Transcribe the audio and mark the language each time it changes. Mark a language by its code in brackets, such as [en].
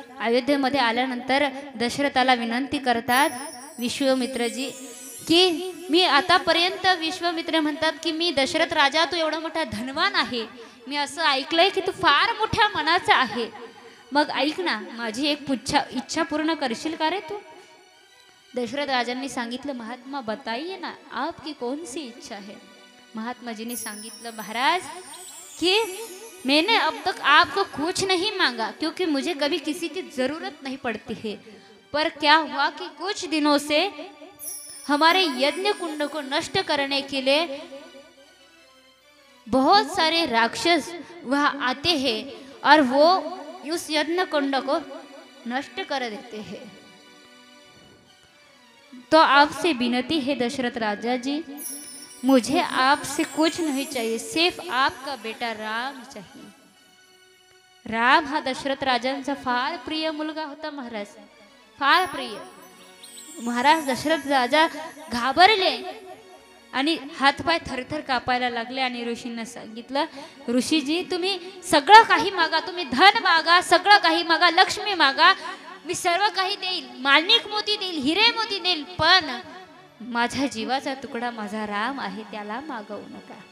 [mr] अयोध्येमध्ये आल्यानंतर दशरथाला विनंती करतात विश्वामित्रजी की मी आतापर्यंत, विश्वामित्र म्हणतात की मी दशरथ राजा, तू एवढा मोठा धनवान आहे, मी असं ऐकलंय की तू फार मोठ्या मनाचा आहे. मग ऐक ना, माझी एक इच्छा पूर्ण करशील का रे तू? दशरथ राजांनी सांगितलं, [hi] महात्मा बताइए ना आपकी कौन सी इच्छा है. [mr] महात्माजीने सांगितलं, [hi] महाराज कि मैंने अब तक आपको कुछ नहीं मांगा, क्योंकि मुझे कभी किसी की जरूरत नहीं पड़ती है. पर क्या हुआ कि कुछ दिनों से हमारे यज्ञ कुंड को नष्ट करने के लिए बहुत सारे राक्षस वहाँ आते हैं और वो उस यज्ञ कुंड को नष्ट कर देते हैं. तो आपसे विनती है दशरथ राजा जी, मुझे आपसे कुछ नहीं चाहिए, सिर्फ आपका बेटा राम चाहिए. [mr] राम हा दशरथ राजांचा फार प्रिय मुलगा होता महाराज, फार प्रिय. महाराज दशरथ राजा घाबरले आणि हातपाय थरथर कापायला लागले आणि ऋषींना सांगितलं, ऋषीजी तुम्ही सगळं काही मागा, तुम्ही धन मागा, सगळं काही मागा, लक्ष्मी मागा, मी सर्व काही देईल, माणिक मोती देईल, हिरे मोती देईल, पण माझ्या जीवाचा तुकडा माझा राम आहे त्याला मागवू नका.